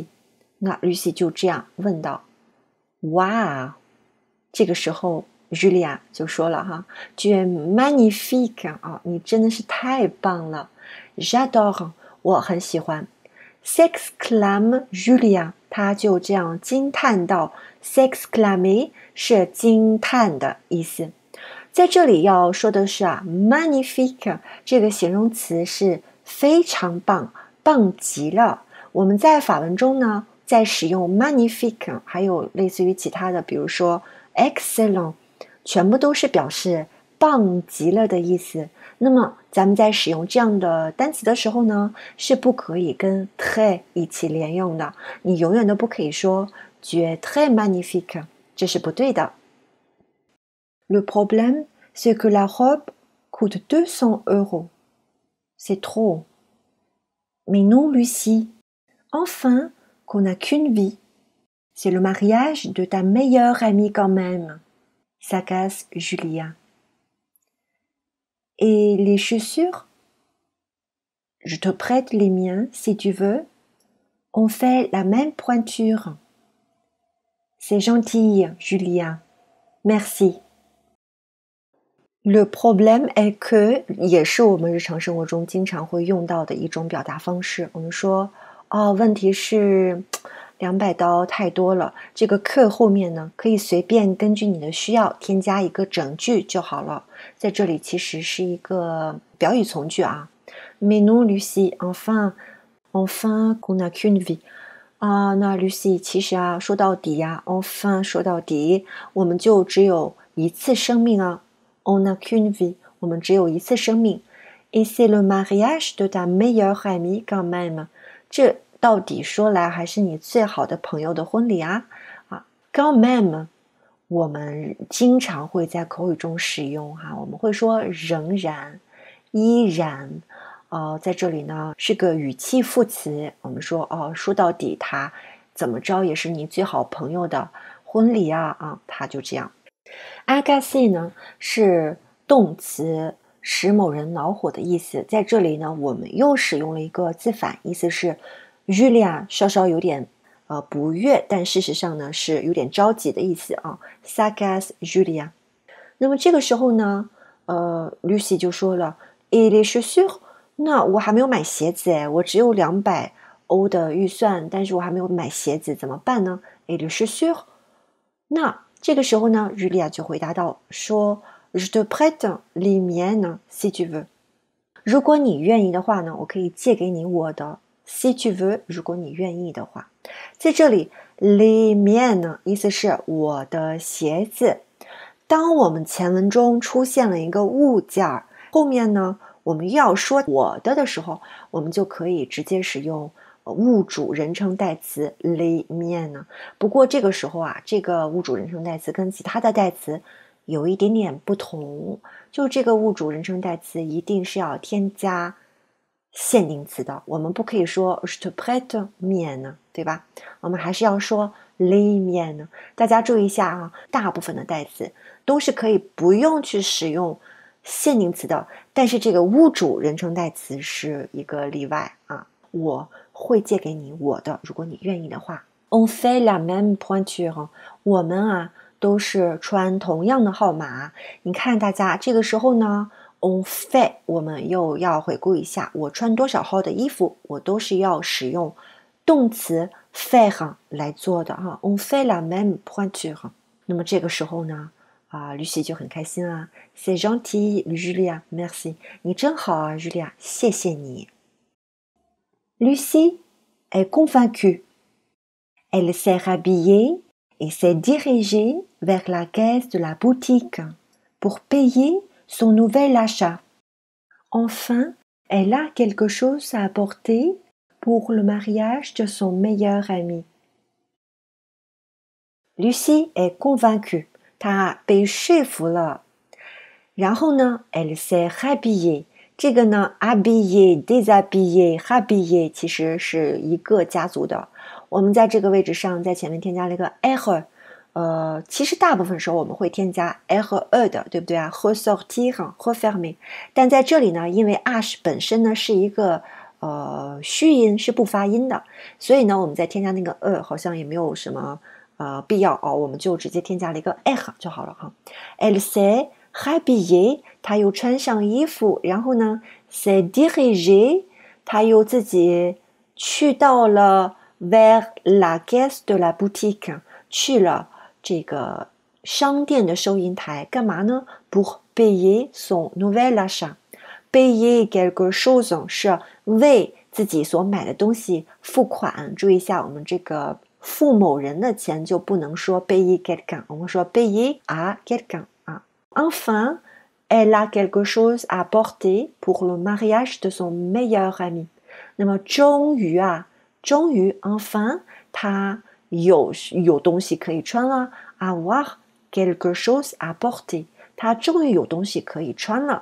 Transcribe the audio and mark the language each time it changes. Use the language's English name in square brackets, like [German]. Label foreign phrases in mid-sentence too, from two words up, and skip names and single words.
[Chinese] 那 Lucie 就这样问道，哇，这个时候Julia 就说了 [French] tu es magnifique [Chinese] 你真的是太棒了 j'adore 我很喜欢 [French] s'exclame Julia [Chinese] 她就这样惊叹道 s'exclamer 是惊叹的意思。在这里要说的是magnifique 这个形容词是非常棒，棒极了。我们在法文中呢在使用 magnifique 还有类似于其他的比如说 excellent全部都是表示棒极了的意思。那么咱们在使用这样的单词的时候呢是不可以跟 très 一起连用的，你永远都不可以说 [French] tu es très magnifique， [Chinese] 这是不对的。 [French] Le problème c'est que la robe coûte 200 €. C'est trop. Mais non Lucie, enfin qu'on n'a qu'une vie. C'est le mariage de ta meilleure amie quand même. S'agace Julia. Et les chaussures? Je te prête les miens si tu veux. On fait la même pointure. C'est gentil, Julia. Merci. Le problème est que [Chinese] 也是我们日常生活中经常会用到的一种表达方式。我们说问题是200刀太多了，这个 que 后面呢可以随便根据你的需要添加一个整句就好了。在这里其实是一个表语从句 [French] Mais non Lucie, enfin qu'on n'a qu'une vie。 [Chinese] 那 Lucie 其实说到底enfin 说到底我们就只有一次生命 [French] On n'a qu'une vie， [Chinese] 我们只有一次生命。 [French] Et c'est le mariage de ta meilleure amie quand même。 [Chinese] 这到底说来还是你最好的朋友的婚礼啊 ！ [French] quand même， [Chinese] 我们经常会在口语中使用哈，我们会说仍然、依然。在这里呢是个语气副词，我们说说到底他怎么着也是你最好朋友的婚礼啊，他就这样。agacer 呢是动词，使某人恼火的意思，在这里呢我们又使用了一个字反，意思是 Julia 稍稍有点不悦，但事实上呢是有点着急的意思啊。 [French] s'agace Julia。 [Chinese] 那么这个时候呢Lucy 就说了 [French] Et les chaussures？ [Chinese] 那我还没有买鞋子哎，我只有200欧的预算，但是我还没有买鞋子，怎么办呢？ [French] Et les chaussures？ [Chinese] 那这个时候呢 Julia 就回答到说 [French] Je te prête les miennes si tu veux。 [Chinese] 如果你愿意的话呢，我可以借给你我的 [French] si tu veux， [Chinese] 如果你愿意的话。在这里 [French] les miennes [Chinese] 意思是我的鞋子。当我们前文中出现了一个物件，后面呢我们要说我的时候，我们就可以直接使用物主人称代词 [French] les miennes。 [Chinese] 不过这个时候这个物主人称代词跟其他的代词有一点点不同，就这个物主人称代词一定是要添加限定词的，我们不可以说 [French] je te prête miennes， [Chinese] 对吧？我们还是要说 [French] les miennes。 [Chinese] 大家注意一下大部分的代词都是可以不用去使用限定词的，但是这个物主人称代词是一个例外我会借给你我的，如果你愿意的话。 [French] On fait la même pointure， [Chinese] 我们都是穿同样的号码。你看大家这个时候呢 [French] on fait [Chinese] 我们又要回顾一下，我穿多少号的衣服，我都是要使用动词 faire 来做的 [French] On fait la même pointure。 [Chinese] 那么这个时候呢Lucy 就很开心 [French] C'est gentil Julia merci， [Chinese] 你真好Julia， 谢谢你。 [French] Lucy est convaincue. Elle s'est rhabillée et s'est dirigée vers la caisse de la boutique pour payer son nouvel achat. Enfin, elle a quelque chose à apporter pour le mariage de son meilleur ami. Lucy est convaincue. [Chinese] 她被说服了。然后呢 [French] Elle s'est rhabillée。 [Chinese] 这个呢 [French] habillé déshabillé rhabillé [Chinese] 其实是一个家族的，我们在这个位置上在前面添加了一个 r， 其实大部分时候我们会添加 r 和 的，对不对 [French] ressortir refermer， [Chinese] 但在这里呢因为 ash 本身呢是一个虚音，是不发音的，所以呢我们在添加那个好像也没有什么必要我们就直接添加了一个 r 就好了 [French] Elle s'est rhabillée， [Chinese] 他又穿上衣服，然后呢 [French] s'est dirigée， [Chinese] 他又自己去到了 [French] vers la caisse de la boutique， [Chinese] 去了这个商店的收银台，干嘛呢 [French] pour payer son nouvel achat。 payer quelque chose [Chinese] 是为自己所买的东西付款，注意一下我们这个付某人的钱就不能说 [French] payer quelqu'un， [Chinese] 我们说 [French] payer à quelqu'un Enfin, elle a quelque chose à porter pour le mariage de son meilleur ami。 [Chinese] 那么终于enfin 她有东西可以穿了 [French] avoir quelque chose à porter， [Chinese] 她终于有东西可以穿了。